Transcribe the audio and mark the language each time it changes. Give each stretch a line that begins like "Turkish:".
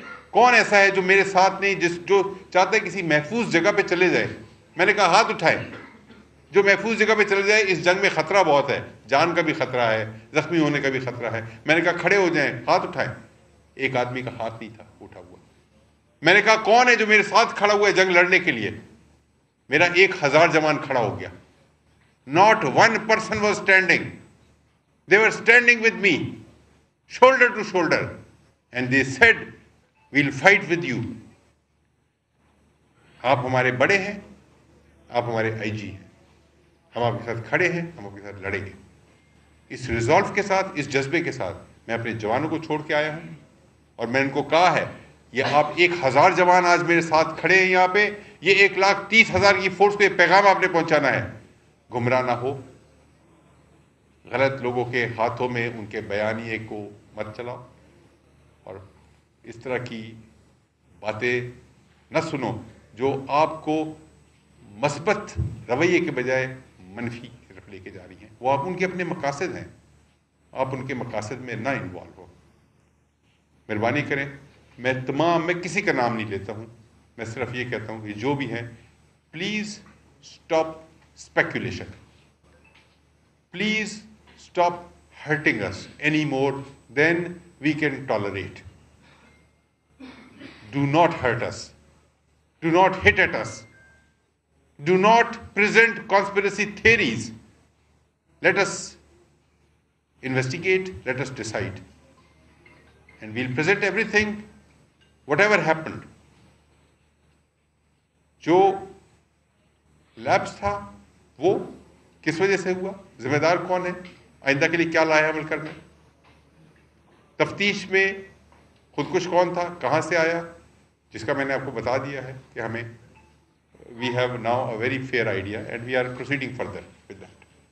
Urdu: کون ایسا ہے جو میرے ساتھ نہیں، جو چاہتا ہے کسی محفوظ جگہ پہ چلے جائے؟ میں نے کہا ہاتھ اٹھائیں جو محفوظ جگہ پہ چلے جائے۔ اس جنگ میں خطرہ بہت ہے، جان کا بھی خطرہ ہے، زخمی ہونے کا بھی خطرہ ہے۔ میں نے کہا کھڑے ہو جائیں، ہاتھ اٹھائیں۔ ایک آدمی کا ہاتھ نہیں تھا اٹھا ہوا۔ میں نے کہا کون ہے جو میرے ساتھ کھڑا ہوا ہے جنگ لڑنے کے لیے؟ میرا 1000 جوان کھڑا ہو گیا۔
English: Not one person was standing.
Urdu: They were standing with me, shoulder to shoulder, and they said, we'll fight with you. آپ ہمارے بڑے ہیں، آپ ہمارے آئی جی ہیں، ہم آپ کے ساتھ کھڑے ہیں، ہم آپ کے ساتھ لڑیں گے۔ اس ریزولو کے ساتھ، اس جذبے کے ساتھ میں اپنے جوانوں کو چھوڑ کے آیا ہوں، اور میں ان کو کہا ہے یہ آپ 1000 جوان آج میرے ساتھ کھڑے ہیں یہاں پہ، یہ 1,30,000 کی فورس کو یہ پیغام آپ نے پہنچانا ہے۔ گمراہ نہ ہو، غلط لوگوں کے ہاتھوں میں ان کے بیانیے کو مت چلاؤ، اور اس طرح کی باتیں نہ سنو جو آپ کو مثبت رویے کے بجائے منفی کی طرف لے کے جا رہی ہیں۔ وہ آپ ان کے اپنے مقاصد ہیں، آپ ان کے مقاصد میں نہ انوالو ہو۔ مہربانی کریں، میں کسی کا نام نہیں لیتا ہوں، میں صرف یہ کہتا ہوں کہ جو بھی ہیں please stop speculation.
English: Please stop hurting us any more than we can tolerate. Do not hurt us. Do not hit at us. Do not present conspiracy theories. Let us investigate, let us decide. And we'll present everything, whatever happened.
Urdu: جو lapse تھا وہ کس وجہ سے ہوا، ذمہ دار کون ہے، آئندہ کے لیے کیا لایا عمل کرنا۔ تفتیش میں خودکش کون تھا, کہاں سے آیا, جس کا میں نے آپ کو بتا دیا ہے کہ ہمیں
English: We have now a very fair idea and we are proceeding further with that.